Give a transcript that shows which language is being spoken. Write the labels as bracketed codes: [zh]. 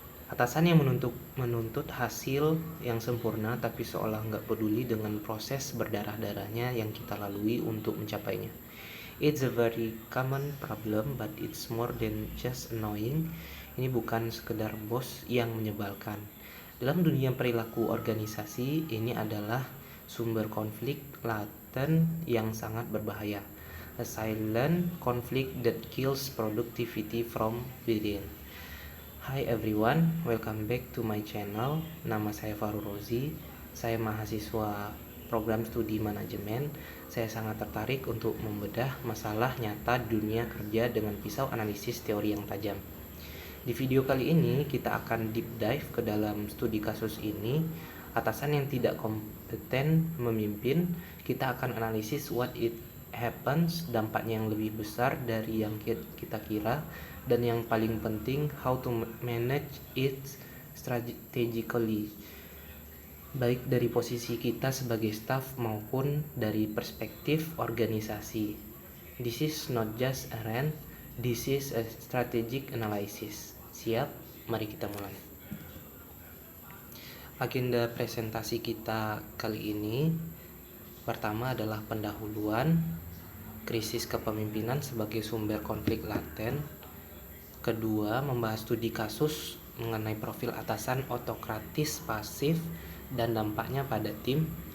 [id] Atasan yang menuntut hasil yang sempurna tapi seolah nggak peduli dengan proses berdarah-darahnya yang kita lalui untuk mencapainya. [en] It's a very common problem, but it's more than just annoying. [id] Ini bukan sekedar bos yang menyebalkan. Dalam dunia perilaku organisasi, ini adalah sumber konflik laten yang sangat berbahaya. [en] A silent conflict that kills productivity from within. Hi everyone, welcome back to my channel. [id] Nama saya Farul Rozi. Saya mahasiswa program studi manajemen. Saya sangat tertarik untuk membedah masalah nyata dunia kerja dengan pisau analisis teori yang tajam. Di video kali ini kita akan [en] deep dive [id] ke dalam studi kasus ini. Atasan yang tidak kompeten memimpin, kita akan analisis [en] what it happens, [id] dampaknya yang lebih besar dari yang kita kira, dan yang paling penting [en] how to manage it strategically, [id] baik dari posisi kita sebagai staff maupun dari perspektif organisasi. [en] This is not just a rant, this is a strategic analysis. [id] Siap? Mari kita mulai. Agenda presentasi kita kali ini pertama adalah pendahuluan, krisis kepemimpinan sebagai sumber konflik laten. Kedua, membahas studi kasus mengenai profil atasan otokratis pasif dan dampaknya pada tim.